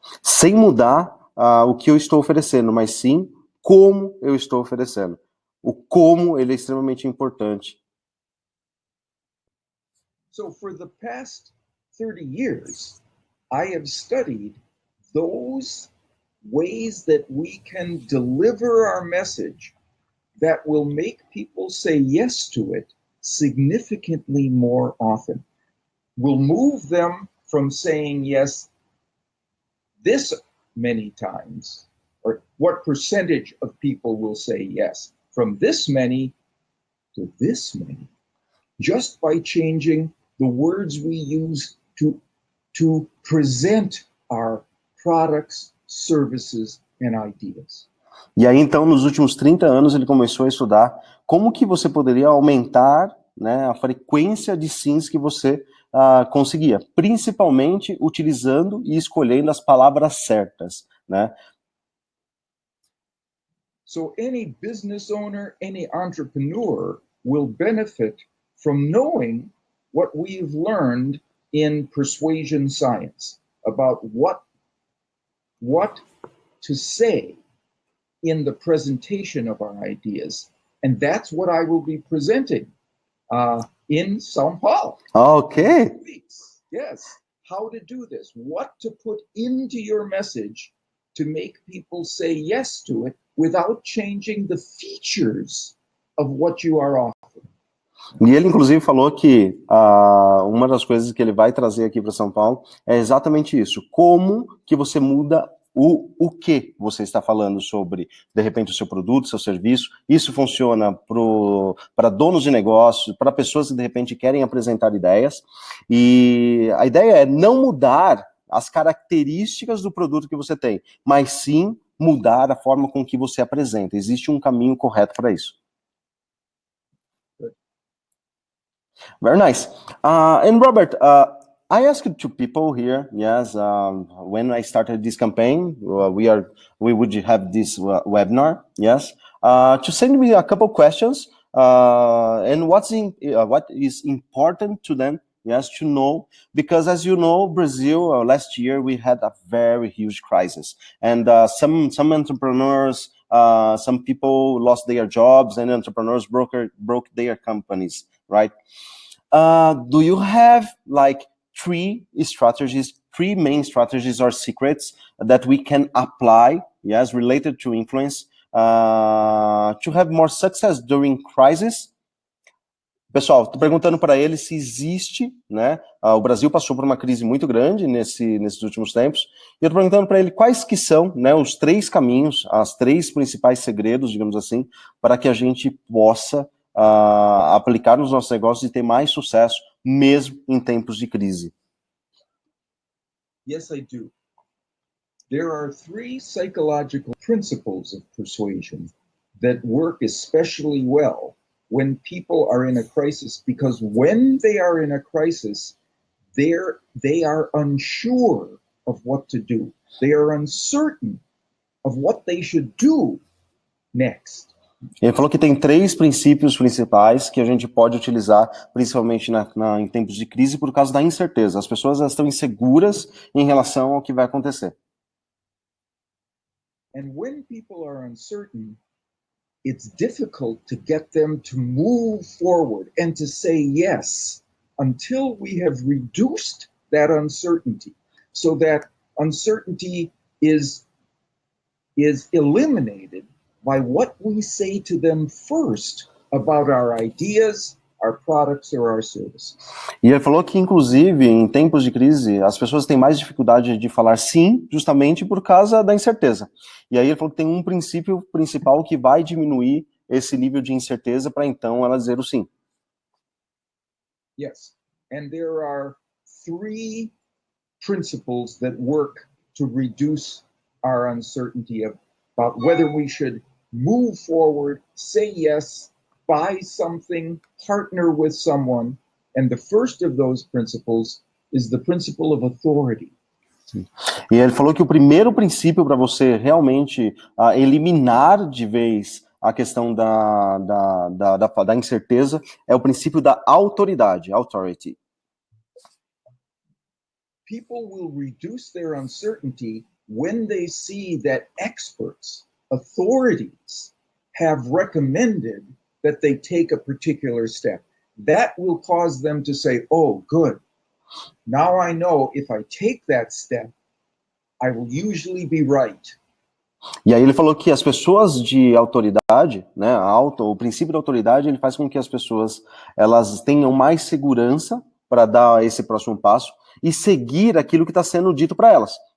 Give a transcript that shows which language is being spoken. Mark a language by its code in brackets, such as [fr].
[pt] Sem mudar o que eu estou oferecendo, mas sim como eu estou oferecendo. O como ele é extremamente importante. [en] So for the past 30 years, I have studied those ways that we can deliver our message that will make people say yes to it significantly more often. Will move them from saying yes this many times, or what percentage of people will say yes, from this many to this many, just by changing the words we use to present our products, services, and ideas. [pt] E aí, então, nos últimos 30 anos, ele começou a estudar como que você poderia aumentar, né, a frequência de sims que você conseguia, principalmente utilizando e escolhendo as palavras certas, né? [en] So any business owner, any entrepreneur will benefit from knowing what we've learned in persuasion science about what to say in the presentation of our ideas. And that's what I will be presenting in São Paulo. Okay. Yes. How to do this, what to put into your message to make people say yes to it without changing the features of what you are offering. [pt] E ele, inclusive, falou que uma das coisas que ele vai trazer aqui para São Paulo é exatamente isso. Como que você muda o que você está falando sobre, de repente, o seu produto, seu serviço. Isso funciona para donos de negócios, para pessoas que, de repente, querem apresentar ideias. E a ideia é não mudar as características do produto que você tem, mas sim mudar a forma com que você apresenta. Existe um caminho correto para isso. [en] Very nice. And Robert, I asked two people here, yes, when I started this campaign, we would have this webinar, yes, to send me a couple questions, and what is important to them, yes, to know, because as you know, Brazil, last year we had a very huge crisis, and some entrepreneurs, some people lost their jobs, and entrepreneurs broke their companies, right? Do you have like three main strategies or secrets that we can apply, yes, related to influence, to have more success during crisis? [pt] Pessoal, estou perguntando para ele se existe, né? O Brasil passou por uma crise muito grande nesses últimos tempos, e eu estou perguntando para ele quais que são, né, os 3 caminhos, as 3 principais segredos, digamos assim, para que a gente possa aplicar nos nossos negócios e ter mais sucesso, mesmo em tempos de crise. [en] Yes, I do. There are 3 psychological principles of persuasion that work especially well when people are in a crisis, because when they are in a crisis, they are unsure of what to do. They are uncertain of what they should do next. [pt] Ele falou que tem 3 princípios principais que a gente pode utilizar, principalmente em tempos de crise, por causa da incerteza. As pessoas estão inseguras em relação ao que vai acontecer. [en] And when people are uncertain, it's difficult to get them to move forward and to say yes until we have reduced that uncertainty, so that uncertainty is eliminated by what we say to them first about our ideas, our products or our services. [pt] E ele falou que, inclusive, em tempos de crise, as pessoas têm mais dificuldade de falar sim, justamente por causa da incerteza. E aí ele falou que tem um princípio principal que vai diminuir esse nível de incerteza para então ela dizer o sim. [en] Yes, and there are 3 principles that work to reduce our uncertainty about whether we should move forward, say yes, buy something, partner with someone. And the first of those principles is the principle of authority. [pt] E ele falou que o primeiro princípio para você realmente eliminar de vez a questão da incerteza é o princípio da autoridade, authority. [en] People will reduce their uncertainty when they see that experts, authorities, have recommended that they take a particular step. That will cause them to say, oh, good. Now I know if I take that step, I will usually be right. [pt] E aí ele falou que as pessoas de autoridade, né, o princípio da autoridade, ele faz com que as pessoas elas tenham mais segurança para dar esse próximo passo e seguir aquilo que está sendo dito para elas.